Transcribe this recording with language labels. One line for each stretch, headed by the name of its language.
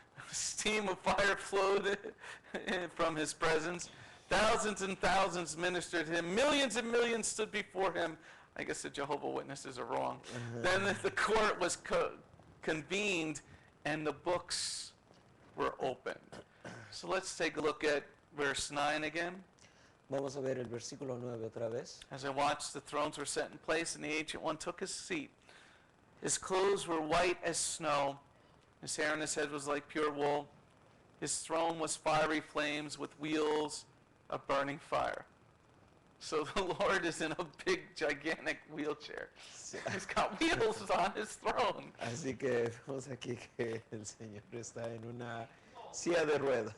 English: Steam of fire flowed from his presence. Thousands and thousands ministered to him. Millions and millions stood before him. I guess the Jehovah's Witnesses are wrong. Then the court was convened and the books were opened. So let's take a look at verse 9 again.
Spanish: Vamos a ver el versículo 9 otra vez.
English: As I watched, the thrones were set in place, and the Ancient One took his seat. His clothes were white as snow. His hair on his head was like pure wool. His throne was fiery flames with wheels of burning fire. So the Lord is in a big, gigantic wheelchair. He's got wheels on his throne.
Spanish: Así que vemos aquí que el Señor está en una silla de ruedas.